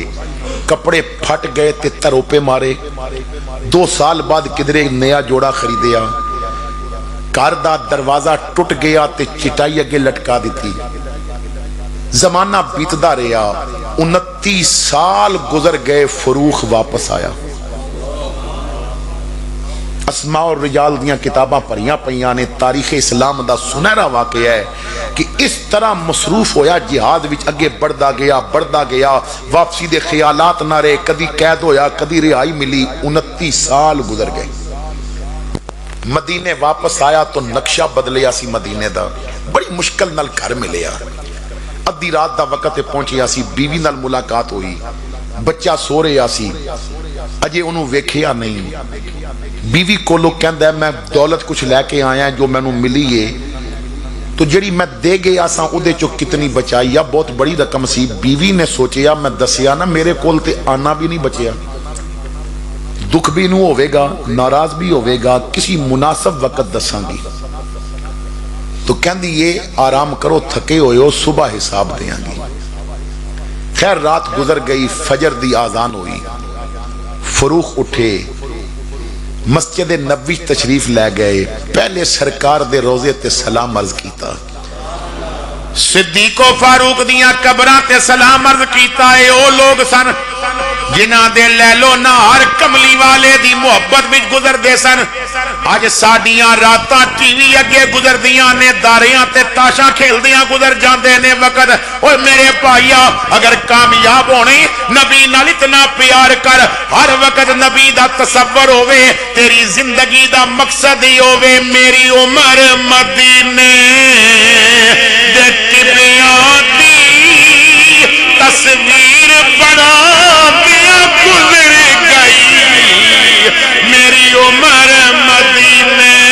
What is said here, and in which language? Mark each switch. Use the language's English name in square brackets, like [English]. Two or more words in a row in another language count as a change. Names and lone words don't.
[Punjabi] کپڑے پھٹ گئے تے تروپے مارے، 2 سال بعد کدرے نیا جوڑا خریدیا، گھر دا دروازہ ٹوٹ گیا تے چٹائی اگے لٹکا دیتی۔ زمانہ بیتدا رہا، 29 سال گزر گئے، فروخ واپس آیا۔ اسماء اور رجال دیاں کتاباں پڑھیاں پئیاں نے، تاریخ اسلام دا سنہرا واقعہ ہے کہ اس طرح مصروف ہویا جہاد وچ اگے بڑھدا گیا، واپسی دے خیالات نہ رہے، کدی قید ہویا کدی رہائی ملی، 29 سال گزر گئے۔ مدینے واپس آیا تو نقشہ بدلیا سی مدینے دا، بڑی مشکل نال گھر ملیا، ادھی رات دا وقت پہنچیا سی، بیوی نال ملاقات ہوئی، بچہ سو رہا سی، اجے انہوں ویکھیا نہیں۔ بیوی کولو کہندا ہے میں دولت کچھ لے کے آیا جو میں نوں ملی ہے، تو جڑی میں دے گیا سا اودے چو کتنی بچائی یا بہت بڑی رقم سی۔ بیوی نے سوچیا میں دسیا نا میرے کول تے آنا بھی نہیں بچیا، دکھ بھی نو ہوئے گا، ناراض بھی ہوئے گا، کسی مناسب وقت دساں گی۔ تو کہندی یہ آرام کرو، تھکے ہوئے ہو، صبح حساب دیاں گی۔ خیر رات گزر گئی، فجر دی آذان ہوئی، فروخ اٹھے، مسجد نبوی تشریف لے گئے، پہلے سرکار دے روزے تے سلام عرض کیتا، صدیق و فاروق دیاں قبراں تے سلام عرض کیتا ہے۔ او لوگ سن جنہاں دے لیلو نہار کملی والے دی محبت وچ گزر دے سن، اج ساڈیاں راتاں ٹی وی اگے گزر دیاں نے، داریاں تے تاشاں کھیل دیاں گزر جاندے نے وقت۔ اوے میرے بھائیا اگر کامیاب ہونے نبی نال اتنا پیار کر، ہر وقت نبی دا تصور ہوئے، تیری زندگی دا مقصد ہی ہوئے میری عمر مدینے دے ٹبیاں دی تصویر بنا دیا گزر گئی، میری عمر مدینے